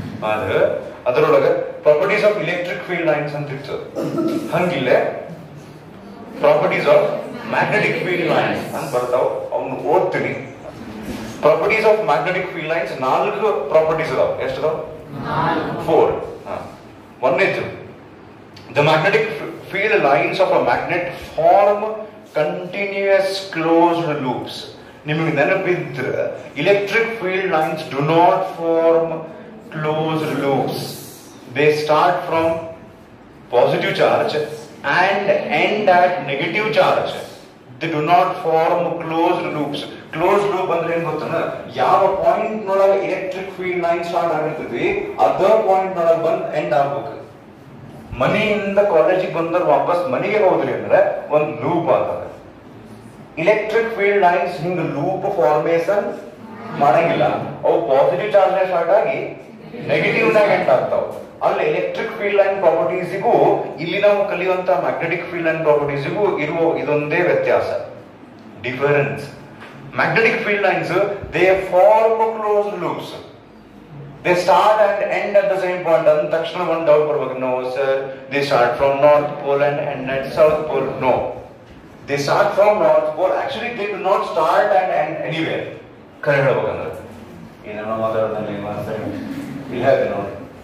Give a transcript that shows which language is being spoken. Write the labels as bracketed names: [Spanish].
[Kannada] ಆದ್ರೆ ಅದರೊಳಗೆ [English] properties of electric field lines [Kannada] ಅಂತ ಇತ್ತು. ಹಂಗಿಲ್ಲೇ [English] properties of magnetic field lines [Kannada] ಅಂತ ಬರ್ತಾವ. ಅವ್ನು ಓದ್ತೀನಿ. [English] Properties of magnetic field lines 4 properties ಅದಾವ. [Kannada] ಎಷ್ಟು ಅದಾವ? 4. ಒಂದೇದು, [English] the magnetic field lines of a magnet form continuous closed loops. [Kannada] ನಿಮಗೆ ನೆನಪಿದ್ರೆ [English] electric field lines do not form closed loops. They start from positive charge and end at negative charge. They do not form closed loops. [Kannada] Closed loop ಅಂದ್ರೆ ಏನ್ ಗೊತ್ತನ, ಯಾವ point ನೊಳಗೆ electric field line start ಆಗಿರ್ತದೆ ಅದ point ನೊಳಗೆ ಬಂದು end ಆಗ್ಬೇಕು. ಮನೆಯಿಂದ ಕಾಲೇಜಿಗೆ ಬಂದ್ರೆ ವಾಪಸ್ ಮನೆಗೆ ಹೋದ್ರಿ ಅಂದ್ರೆ ಒಂದು ಲೂಪ್ ಆಗ್ತದೆ. ಇಲೆಕ್ಟ್ರಿಕ್ ಫೀಲ್ಡ್ ಲೈನ್ಸ್ ಹಿಂಗ ಲೂಪ್ ಫಾರ್ಮೇಶನ್ ಮಾಡಂಗಿಲ್ಲ. ಅವು ಪಾಸಿಟಿವ್ ಚಾರ್ಜ್ ಸ್ಟಾರ್ಟ್ ಆಗಿ ನೆಗೆಟಿವ್ ನಾಗ ಎಂಡ್ ಆಗ್ತಾವ. ಅಲ್ಲಿ ಎಲೆಕ್ಟ್ರಿಕ್ ಫೀಲ್ಡ್ ಲೈನ್ ಪ್ರಾಪರ್ಟೀಸಿಗೂ ಇಲ್ಲಿ ನಾವು ಕಲಿಯುವಂತ ಮ್ಯಾಗ್ನೆಟಿಕ್ ಫೀಲ್ಡ್ ಲೈನ್ ಪ್ರಾಪರ್ಟೀಸಿಗೂ ಇರುವ ಇದೊಂದೇ ವ್ಯತ್ಯಾಸ, difference. [English] Magnetic field lines they form closed loops. They start and end at the same point. And takshana one doubt barಬೇಕು. No sir, they start from North Pole and end at South Pole. No, they start from North Pole. Actually they do not start and end anywhere. [Kannada] ಕರೆ ಹೇಳ್ಬೇಕಂದ್ರೆ ಏನೇನೋ ಮಾತಾಡೋದ್ರಲ್ಲಿ ಇಲ್ಲ ನೋಡಿ.